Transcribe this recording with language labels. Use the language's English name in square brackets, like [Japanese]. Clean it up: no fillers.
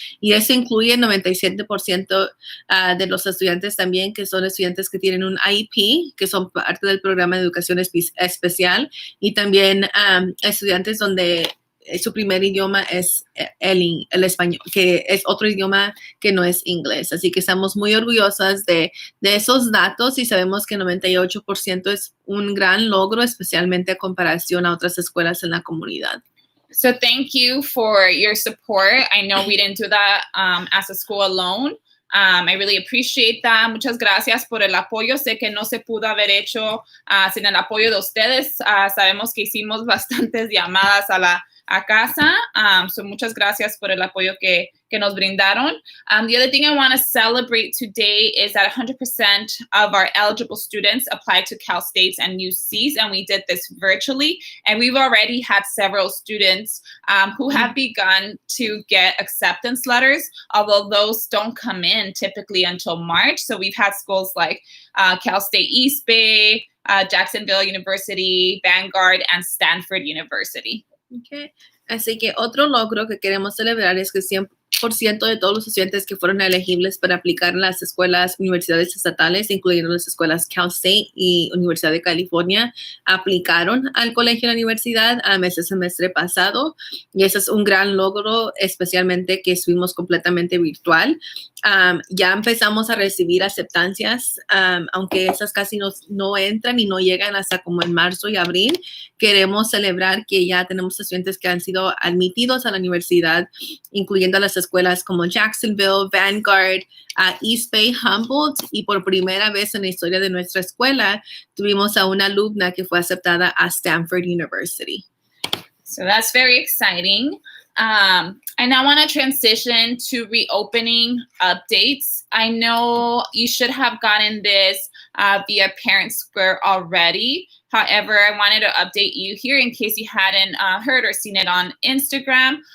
[Spanish] Y eso incluye el 97% de los estudiantes también, que son estudiantes que tienen un IEP, que son parte del programa de educación especial, y también estudiantes donde su primer idioma es el español, que es otro idioma que no es inglés. Así que estamos muy orgullosas de esos datos y sabemos que 98% es un gran logro, especialmente a comparación a otras escuelas en la comunidad. [English] So thank you for your support. I know we didn't do that as a school alone. I really appreciate that. [Spanish] Muchas gracias por el apoyo. Sé que no se pudo haber hecho sin el apoyo de ustedes. Sabemos que hicimos bastantes llamadas a casa. So muchas gracias por el apoyo que nos brindaron. [English] The other thing I want to celebrate today is that 100% of our eligible students applied to Cal States and UCs, and we did this virtually. And we've already had several students who have begun to get acceptance letters, although those don't come in typically until March. So we've had schools like Cal State East Bay, Jacksonville University, Vanguard, and Stanford University. Okay. [Spanish] Así que otro logro que queremos celebrar es que 100% de todos los estudiantes que fueron elegibles para aplicar en las universidades estatales, incluyendo las escuelas Cal State y Universidad de California, aplicaron al colegio de la universidad ese semestre pasado. Y ese es un gran logro, especialmente que estuvimos completamente virtual. Ya empezamos a recibir aceptancias, aunque esas casi no entran y no llegan hasta como en marzo y abril. Queremos celebrar que ya tenemos estudiantes que han sido admitidos a la universidad, incluyendo a las escuelas como Jacksonville, Vanguard, East Bay, Humboldt, y por primera vez en la historia de nuestra escuela tuvimos a una alumna que fue aceptada a Stanford University. [English] So that's very exciting. I now want to transition to reopening updates. I know you should have gotten this via Parent Square already. However, I wanted to update you here in case you hadn't heard or seen it on Instagram.